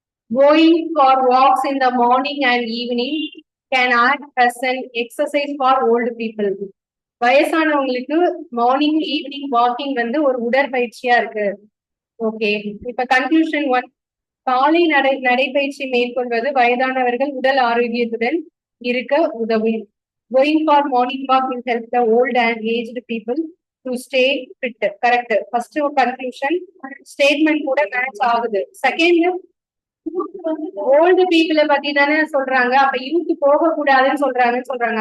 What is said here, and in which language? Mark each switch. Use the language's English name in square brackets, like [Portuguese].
[English] Going for walks in the morning and evening can act as an exercise for old people. [Tamil] வயசானவங்களுக்கு morning evening walking வந்து ஒரு உடற்பயிற்சியா இருக்கு. Okay, இப்ப conclusion 1. காலை நடைபயிற்சி மேற்கொள்வது வயதானவர்கள் உடல் ஆரோக்கியத்துடன் இருக்க உதவும். [English] Going for morning walk will help the old and aged people to stay fit. [Tamil] Correct. First conclusion statement கூட மேட்ச் ஆகுது. செகண்ட், ஓல்டு பீப்புளை பத்தி தானே சொல்றாங்க, அப்ப யூத் போக கூடாதுன்னு சொல்றாங்க.